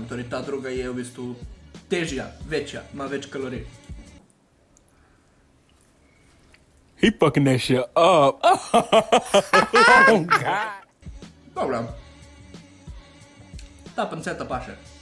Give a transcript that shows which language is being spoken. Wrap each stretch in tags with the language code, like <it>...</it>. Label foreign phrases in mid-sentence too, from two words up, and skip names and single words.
<sl>Torej ta druga je v bistvu težja, večja, ima več kalorij.</sl> <en>He fucking that shit up. Oh, God.</en> <sl>Dobro. Ta panceta pa še.</sl>